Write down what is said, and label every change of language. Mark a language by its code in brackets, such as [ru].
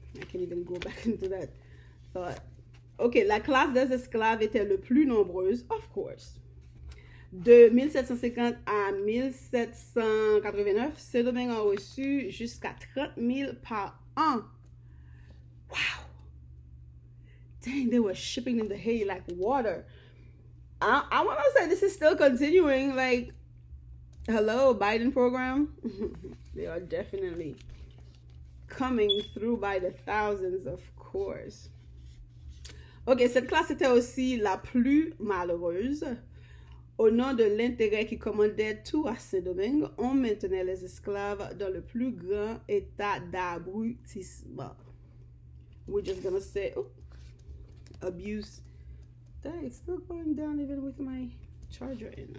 [en] I can't even go back into that thought. [fr] Okay, la classe des esclaves était le plus nombreuse, [en] of course. [fr] De 1750 à 1789, Saint-Domingue a reçu jusqu'à 30 000 par an. [en] Wow. Dang, they were shipping them to Haiti like water. I want to say this is still continuing. Like, hello, Biden program. They are definitely coming through by the thousands, of course. [fr] Ok, cette classe était aussi la plus malheureuse. Au nom de l'intérêt qui commandait tout à Saint-Domingue, on maintenait les esclaves dans le plus grand état d'abrutissement. [en] We're just gonna say, oh, abuse. Dang, it's still going down even with my charger in.